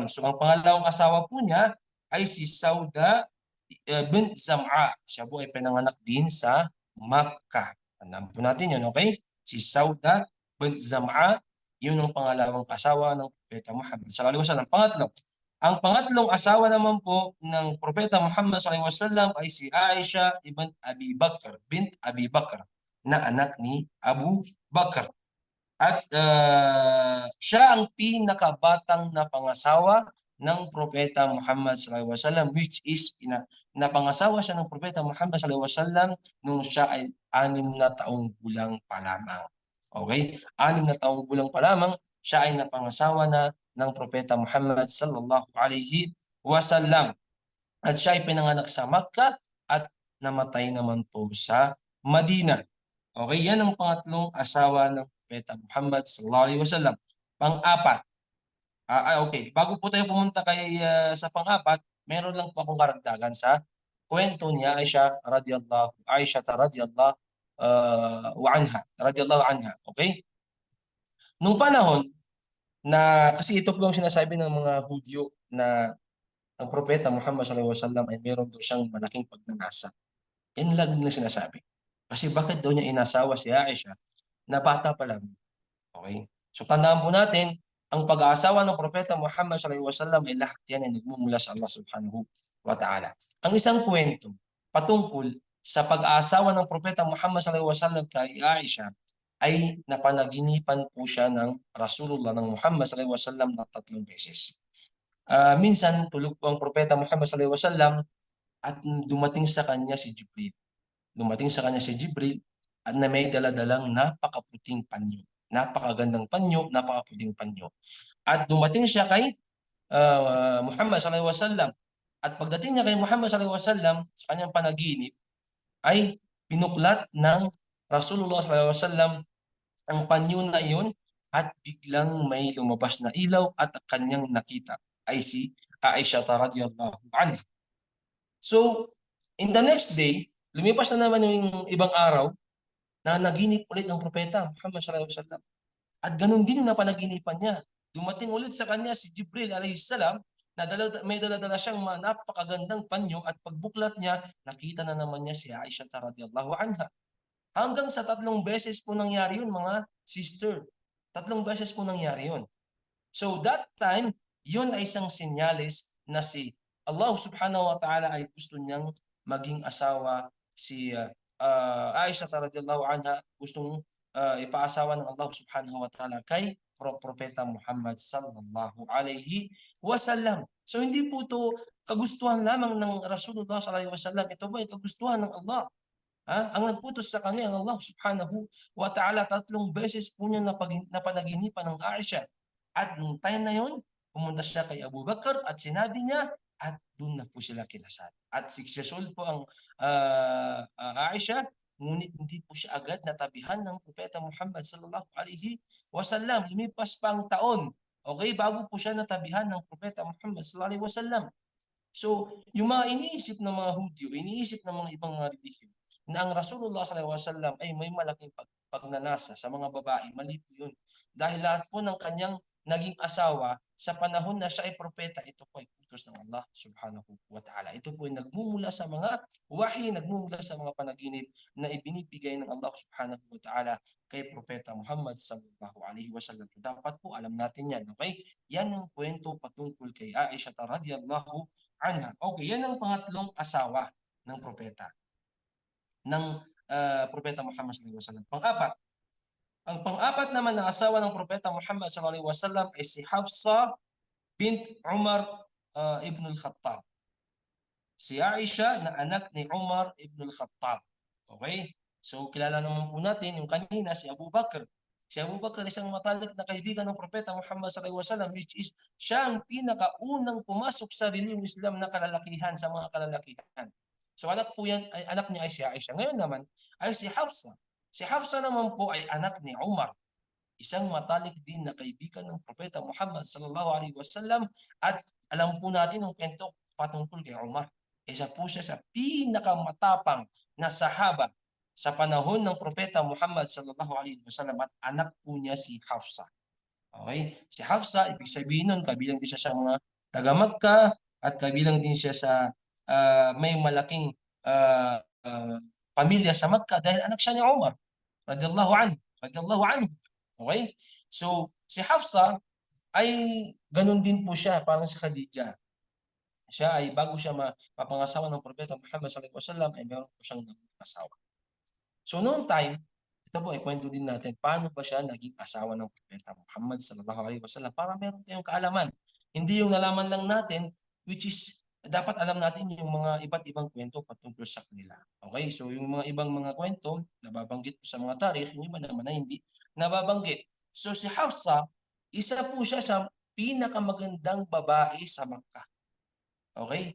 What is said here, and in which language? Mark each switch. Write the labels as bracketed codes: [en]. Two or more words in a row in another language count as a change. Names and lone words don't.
[tl] So ang pangalawang asawa po niya ay si Sauda bint Zam'a. Siya po ay pinanganak din sa Makkah. Tandaan po natin yun, okay? Si Sauda bint Zam'a, yun ang pangalawang asawa ng Propeta Muhammad [ar] صلى الله عليه وسلم. [tl] Pangatlo, ang pangatlong asawa naman po ng Propeta Muhammad [ar] صلى الله عليه وسلم [tl] ay si Aisha ibn Abi Bakr bint Abi Bakr, na anak ni Abu Bakr. At siya ang pinakabatang na pangasawa ng Propeta Muhammad [ar] صلى الله عليه وسلم, [en] which is [tl] napangasawa siya ng Propeta Muhammad [ar] صلى الله عليه وسلم [tl] nung siya ay 6 na taong gulang pa lamang. Okay? 6 na taong gulang pa lamang, siya ay napangasawa na ng Propeta Muhammad [ar] صلى الله عليه وسلم. [tl] At siya ay pinanganak sa Makkah at namatay naman po sa Madina. Okay, yan ang pangatlong asawa ng Propeta Muhammad [ar] صلى الله عليه وسلم. [tl] Pang-apat. Okay, bago po tayo pumunta sa pang-apat, meron lang po akong karagdagan sa kwento ni Aisha [ar] رضي الله عنها. [tl] Okay? Nung panahon na, kasi ito po ang sinasabi ng mga Hudyo na ang propeta Muhammad [ar] صلى الله عليه وسلم [tl] ay meron daw siyang malaking pagnanasa. Yan lang na sinasabi. Kasi bakit daw niya inasawa si Aisha na bata pa lang? Okay? So tandaan po natin, ang pag-aasawa ng propeta Muhammad [ar] صلى الله عليه وسلم [tl] ay lahat yan ay nagmumula sa Allah [ar] سبحانه وتعالى. [tl] Ang isang kwento patungkol sa pag-aasawa ng propeta Muhammad [ar] صلى الله عليه وسلم [tl] kay Aisha ay napanaginipan po siya ng Rasulullah ng Muhammad [ar] صلى الله عليه وسلم [tl] na 3 beses. Minsan tulog po ang propeta Muhammad [ar] صلى الله عليه وسلم [tl] at dumating sa kanya si Jibril. At na may daladalang napakaputing panyo. Napakagandang panyo, napakaputing panyo. At dumating siya kay Muhammad [ar] صلى الله عليه وسلم. [tl] At pagdating niya kay Muhammad [ar] صلى الله عليه وسلم [tl] sa kanyang panaginip ay pinuklat ng Rasulullah [ar] صلى الله عليه وسلم [tl] ang panyo na iyon at biglang may lumabas na ilaw at kanyang nakita ay si Aisha [ar] رضي الله عنها. [en] So, in the next day, [tl] lumipas na naman yung ibang araw na naginip ulit ang propeta Muhammad [ar] صلى الله عليه وسلم. [tl] At ganun din yung napanaginipan niya. Dumating ulit sa kanya si Jibril [ar] عليه السلام [tl] na may dala-dala siyang napakagandang panyo at pagbuklat niya, nakita na naman niya si Aisha [ar] رضي الله عنها. [tl] Hanggang sa 3 beses po nangyari yun, mga sister. 3 beses po nangyari yun. [en] So that time, [tl] yun ay isang senyales na si Allah [ar] سبحانه وتعالى [tl] ay gusto niyang maging asawa si Aisha [ar] رضي الله عنها, [tl] gustong ipaasawa ng Allah [ar] سبحانه وتعالى [tl] kay Propeta Muhammad [ar] صلى الله عليه وسلم. [tl] So hindi po ito kagustuhan lamang ng Rasulullah [ar] صلى الله عليه وسلم. [tl] Ito ba ay kagustuhan ng Allah? Ang nagputos sa kanya ang Allah [ar] سبحانه وتعالى. [tl] 3 beses po niya napanaginipan ng Aisha. At nung time na yun, pumunta siya kay Abu Bakr at sinabi niya at doon na po sila kinasal. At [en] 6 years old [tl] po ang Aisha, ngunit hindi po siya agad natabihan ng propeta Muhammad [ar] صلى الله عليه وسلم. [tl] Lumipas pa ang taon, okay, bago po siya natabihan ng propeta Muhammad [ar] صلى الله عليه وسلم. [tl] So, yung mga iniisip ng mga Hudyo, iniisip ng mga ibang mga relihiyon, na ang Rasulullah [ar] صلى الله عليه وسلم [tl] ay may malaking pagnanasa sa mga babae, mali po yun. Dahil lahat po ng kanyang naging asawa sa panahon na siya ay propeta, ito po ay utos ng Allah [ar] سبحانه وتعالى. [tl] Ito po ay nagmumula sa mga wahi, nagmumula sa mga panaginip na ibinibigay ng Allah [ar] سبحانه وتعالى [tl] kay propeta Muhammad [ar] صلى الله عليه وسلم. [tl] Dapat po alam natin yan, okay? Yan ang kwento patungkol kay Aisha [ar] رضي الله عنها. [tl] Okay, yan ang pangatlong asawa ng propeta. Ng propeta Muhammad [ar] صلى الله عليه وسلم. [tl] Pang-apat. Ang pang-apat naman na asawa ng propeta Muhammad [ar] صلى الله عليه وسلم [tl] ay si Hafsa bint Umar ibn al-Khattab. Si Aisha na anak ni Umar ibn al-Khattab. Okay? So kilala naman po natin yung kanina si Abu Bakr. Si Abu Bakr isang matalik na kaibigan ng propeta Muhammad [ar] صلى الله عليه وسلم, [en] which is [tl] siya ang pinakaunang pumasok sa relihiyong Islam na kalalakihan sa mga kalalakihan. So anak po yan, anak niya ay si Aisha. Ngayon naman ay si Hafsa. Si Hafsa naman po ay anak ni Umar, isang matalik din na kaibigan ng propeta Muhammad [ar] صلى الله عليه وسلم, [tl] at alam po natin ang kwento patungkol kay Umar. Isa po siya sa pinakamatapang na sahaba sa panahon ng propeta Muhammad [ar] صلى الله عليه وسلم, [tl] at anak po niya si Hafsa. Okay? Si Hafsa, ibig sabihin nun, kabilang din siya sa mga taga-Makkah at kabilang din siya sa may malaking pamilya sa Makkah dahil anak siya ni Umar [ar] رضي الله عنه. [tl] Okay? So, si Hafsa ay ganun din po siya, parang si Khadija. Siya ay bago siya mapangasawa ng propeta Muhammad [ar] صلى الله عليه وسلم [tl] ay meron po siyang asawa. So, noong time, ito po ay kwento din natin paano ba siya naging asawa ng propeta Muhammad [ar] صلى الله عليه وسلم [tl] para meron tayong kaalaman. Hindi yung nalaman lang natin, [en] which is [tl] dapat alam natin yung mga iba't ibang kwento patungkol sa kanila. Okay? So yung mga ibang mga kwento nababanggit po sa mga tarikh, yung iba naman na hindi nababanggit. So si Hafsa, isa po siya sa pinakamagandang babae sa Makkah. Okay?